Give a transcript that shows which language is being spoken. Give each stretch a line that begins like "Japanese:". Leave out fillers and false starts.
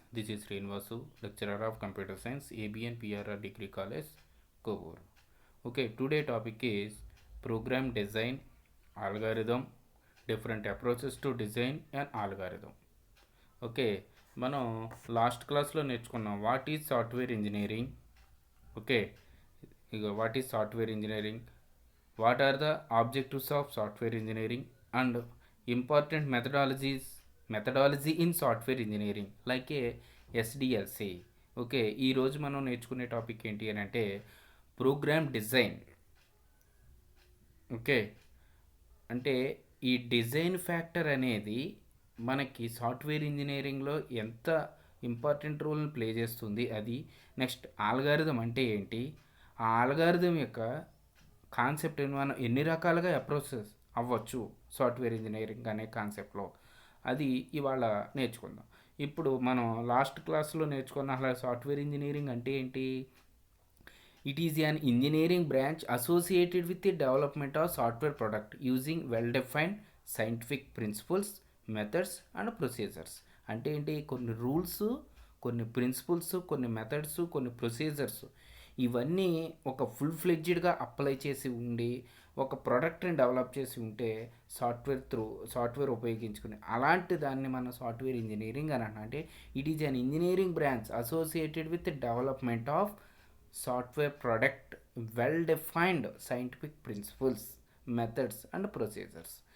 English: This is Srinivasu, lecturer of Computer Science, ABN PRR Degree College, Kovur. Okay, today topic is program design, algorithm, different approaches to design an algorithm.
Telugu: Okay, మనం last క్లాస్లో నేర్చుకున్నాం
English: What is software engineering. Okay, ఇక what is software engineering, what are the objectives of software engineering and important methodology in software engineering like a SDLC.
Telugu: Okay, ఈరోజు మనం నేర్చుకునే topic ఏంటి అని అంటే ప్రోగ్రామ్ డిజైన్. ఓకే, అంటే ఈ డిజైన్ ఫ్యాక్టర్ అనేది మనకి సాఫ్ట్వేర్ ఇంజనీరింగ్లో ఎంత ఇంపార్టెంట్ రోల్ని ప్లే చేస్తుంది అది. నెక్స్ట్ ఆల్గారిథం అంటే ఏంటి, ఆ ఆల్గారిథం యొక్క కాన్సెప్ట్ మనం ఎన్ని రకాలుగా అప్రోచెస్ అవ్వచ్చు సాఫ్ట్వేర్ ఇంజనీరింగ్ అనే కాన్సెప్ట్లో, అది ఇవాళ నేర్చుకుందాం. ఇప్పుడు మనం లాస్ట్ క్లాస్లో నేర్చుకున్న అసలు సాఫ్ట్వేర్ ఇంజనీరింగ్ అంటే ఏంటి.
English: It is an engineering branch associated with the development of software product using well-defined scientific principles, methods and procedures.
Telugu: అంటే ఏంటి, కొన్ని రూల్స్, కొన్ని ప్రిన్సిపల్స్, కొన్ని మెథడ్స్, కొన్ని ప్రొసీజర్స్, ఇవన్నీ ఒక ఫుల్ ఫ్లెడ్జ్డ్గా అప్లై చేసి ఉండి ఒక ప్రోడక్ట్ని డెవలప్ చేసి ఉంటే సాఫ్ట్వేర్ ఉపయోగించుకుని అలాంటి దాన్ని మనం సాఫ్ట్వేర్ ఇంజనీరింగ్ అని అంటే
English: It is an engineering branch associated with development of software product well defined scientific principles, methods and procedures.